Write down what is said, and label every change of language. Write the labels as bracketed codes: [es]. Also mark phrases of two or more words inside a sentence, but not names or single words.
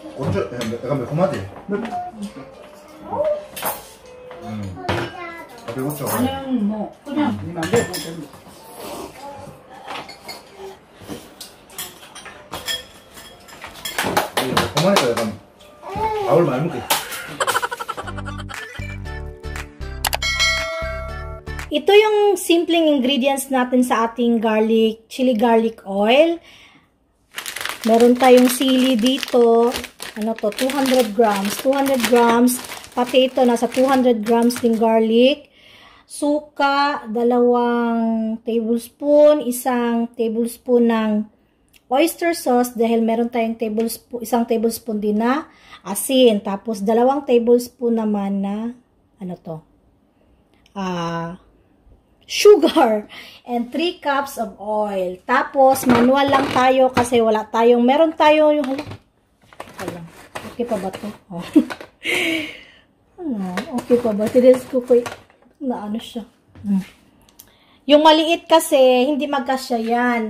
[ko] 약간 매콤하지? 배고프죠? 나는 뭐 그냥 맘대로 먹으면 매콤하니까 약간 밥을 많이 먹게. [tl] Ito yung simpleng ingredients natin sa ating [en] chili garlic oil. [tl] Meron tayong sili dito. Ano to? 200 grams. 200 grams. Potato, nasa 200 grams din garlic. Suka, 2 tablespoon. 1 tablespoon ng [en] oyster sauce [tl] dahil meron tayong 1 tablespoon din na asin. Tapos 2 tablespoon naman na ano to? [en] Sugar and 3 cups of oil. [tl] Tapos manual lang tayo kasi meron tayo yung okay pa ba to? Oh. Okay pa ba? Tinis ko na ano siya. Yung maliit kasi hindi magkasya yan.